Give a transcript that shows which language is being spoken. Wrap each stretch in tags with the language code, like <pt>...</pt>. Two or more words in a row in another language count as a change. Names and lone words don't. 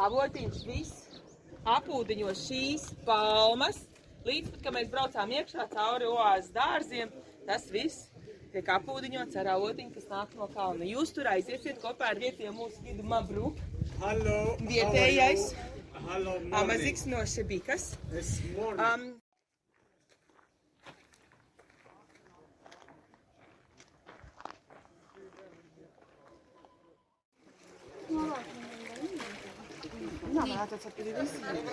<lv>rotiņš viss. Apūdiņos šīs palmas. Līdz pat, kad mēs braucām iekšā cauri oāzes dārziem, tas viss tiek apūdiņots ar avotiņu, kas nāk no kalna. Jūs tur aiziesiet kopā ar vietiem mūsu gidu Mabruk. Hallo. Vietējais. Hallo. Amaziks no Šebikas.</lv> <et>Mina mäletan, et sa pidi vissima.</et>